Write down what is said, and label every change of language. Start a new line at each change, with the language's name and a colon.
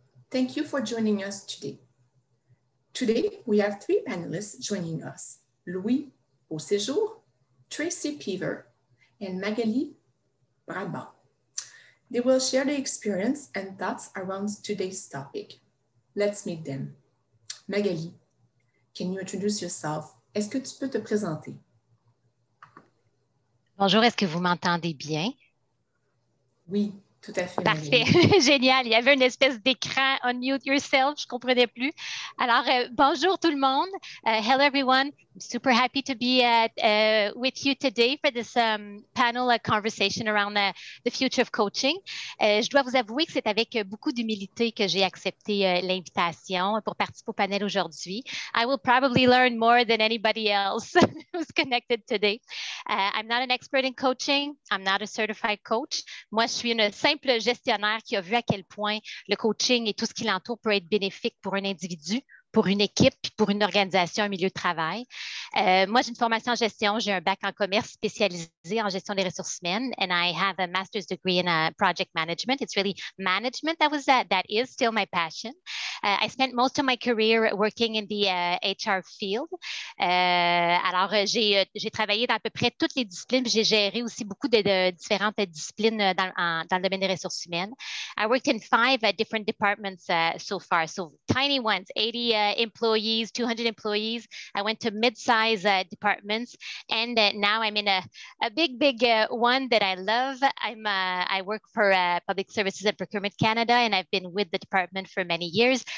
English: Thank you for joining us today. Today, we have 3 panelists joining us: Louis Beauséjour, Tracy Peaver, and Magali Brabant. They will share their experience and thoughts around today's topic. Let's meet them. Magali, can you introduce yourself?
French: Est-ce que tu peux te présenter? Bonjour, est-ce que vous m'entendez bien? Oui, tout à fait, Parfait, Magali. génial. Il y avait une espèce d'écran
English: unmute yourself,
French: je ne comprenais plus. Alors, bonjour tout le monde.
English: Hello everyone. I'm super happy to be with you today for this panel conversation around the future of coaching.
French: Je dois vous avouer que c'est avec beaucoup d'humilité que j'ai accepté l'invitation pour participer au panel aujourd'hui.
English: I will probably learn more than anybody else who's connected today. I'm not an expert in coaching. I'm not a certified coach.
French: Moi, je suis une simple gestionnaire qui a vu à quel point le coaching et tout ce qui l'entoure peut être bénéfique pour un individu, pour une équipe, pour une organisation, un milieu de travail. Moi, j'ai une formation en gestion. J'ai un bac en commerce spécialisé en gestion des ressources humaines,
English: and I have a master's degree in project management. It's really management that is still my passion. I spent most of my career working in the HR field.
French: Alors, j'ai travaillé dans à peu près toutes les disciplines. J'ai géré aussi beaucoup de différentes disciplines dans le domaine des ressources humaines.
English: I worked in 5 different departments so far. So tiny ones, 80 employees, 200 employees. I went to mid-size departments, and now I'm in a big one that I love. I work for Public Services and Procurement Canada, and I've been with the department for many years.